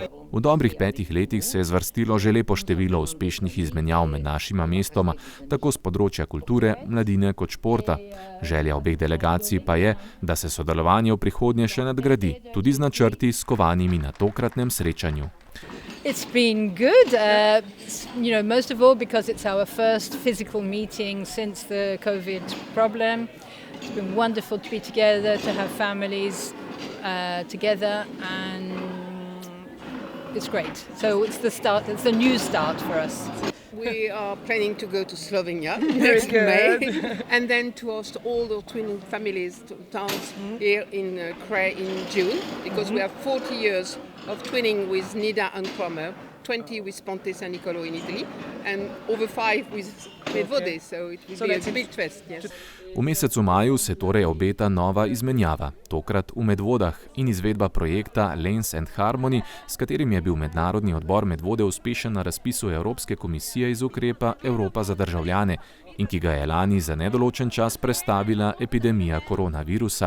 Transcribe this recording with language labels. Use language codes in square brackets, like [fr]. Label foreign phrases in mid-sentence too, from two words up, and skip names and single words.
[sl] V dobrih 5 letih se je zvrstilo že lepo število uspešnih izmenjav med našima mestoma, tako z področja kulture, mladine kot športa. Želja obeh delegacij pa je, da se sodelovanje v prihodnje še nadgradi, tudi z načrti skovanimi na tokratnem srečanju. [en] It's been good, most of all because it's our first physical meeting since the COVID problem. It's been wonderful to be together, to have families together, and it's great. So it's the start, it's a new start for us. We are planning to go to Slovenia next May and then to host all the twin families towns here in Kre in June, because we have 40 years of twinning with Nida and Cromer, 20 with Ponte San Nicolo in Italy and over 5 with Medvode, so it will be a big fest. Yes. [sl] V mesecu maju se torej obeta nova izmenjava, tokrat v Medvodah, in izvedba projekta Lanes and Harmony, s katerim je bil mednarodni odbor Medvode uspešen na razpisu Evropske komisije iz ukrepa Evropa za državljane in ki ga je lani za nedoločen čas prestavila epidemija koronavirusa.